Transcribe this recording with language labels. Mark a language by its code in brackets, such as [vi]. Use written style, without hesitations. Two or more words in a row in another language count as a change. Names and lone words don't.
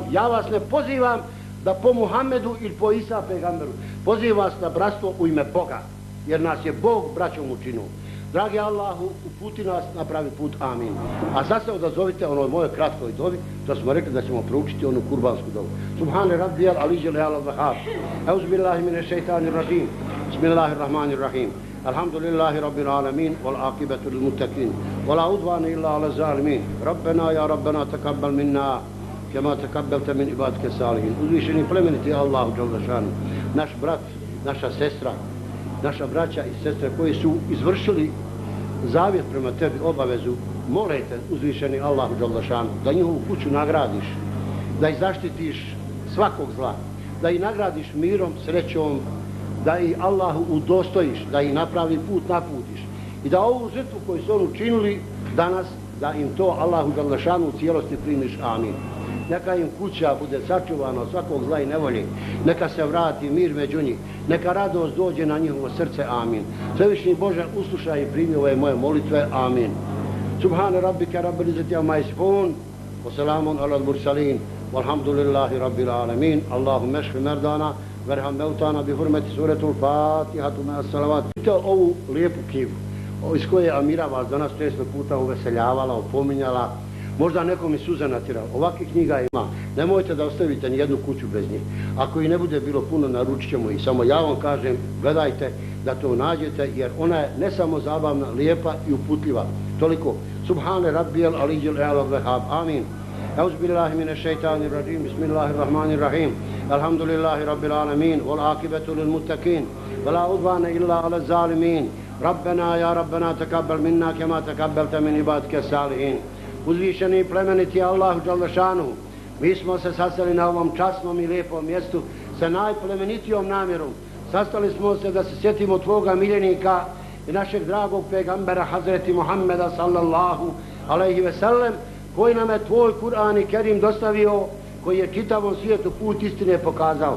[bs] Ja vas ne pozivam da po Muhammedu ili po Isa pejgamberu. Pozivam vas na bratstvo u ime Boga, jer nas je Bog braćom učinio. Dragi Allahu, uputi nas na pravi put, amin. A sad se odazovite onoj mojoj kratkoj dovi, što smo rekli da ćemo proučiti onu kurbansku dovu. [ar] سبحان ربي العلي الوهاب. أعوذ بالله من الشيطان الرجيم. بسم الله الرحمن الرحيم. الحمد لله رب العالمين, والعاقبة للمتقين. ولا عدوان إلا على الظالمين ربنا يا ربنا تقبل منا كما تقبلت من عبادك الصالحين. [bs] Uzvišeni plemeniti Allahu [ar] جل شأنه. [bs] Naš brat, naša sestra, naša braća i sestre koji su izvršili zavjet prema tebi, obavezu, molite uzvišeni Allahu [ar] جل شأنه [bs] da njihovu kuću nagradiš, da ih zaštitiš svakog zla, da ih nagradiš mirom, srećom, da ih Allahu udostojiš, da ih napravi put naputiš i da ovu žrtvu koju su oni učinili danas, da im to Allahu [ar] جل شأنه [bs] u cijelosti primiš, amin. Neka im kuća bude sačuvana od svakog zla i nevolje, neka se vrati mir među njih, neka radost dođe na njihovo srce, amin. Svevišnji Bože, uslušaj i primi ove moje molitve, amin. [ar] سبحان ربك رب العزة عما يصفون وسلام على المرسلين والحمد لله رب العالمين. اللهم اشف مرضانا وارحم موتانا بحرمة سورة الفاتحة مع الصلوات. [bs] Vidite ovu lijepu knjigu, iz koje Amira vas danas često puta uveseljavala, opominjala, možda nekom i suza natjerala. Ovakvih knjiga ima. Nemojte da ostavite nijednu kuću bez njih. Ako i ne bude bilo puno, naručit ćemo ih. Samo ja vam kažem, gledajte da to nađete, jer ona je ne samo zabavna, lijepa i uputljiva. Toliko. [ar] سبحان ربي العلي الوهاب. آمين أعوذ بالله من الشيطان الرجيم. بسم الله الرحمن الرحيم الحمد لله رب العالمين. والعاقبة للمتقين ولا عدوان إلا على الظالمين. ربنا يا ربنا تقبل منا كما تقبلت من عبادك الصالحين. [bs] Uzvišeni plemeniti Allahu [ar] جل شأنه, [bs] mi smo se sastali na ovom časnom i lijepom mjestu sa najplemenitijom namjerom. Sastali smo se da se sjetimo tvoga miljenika i našeg dragog pejgambera Hazreti Muhammeda [ar] صلى الله عليه وسلم, [bs] koji nam je tvoj Kur'an i Kerim dostavio, koji je čitavom svijetu put istine pokazao.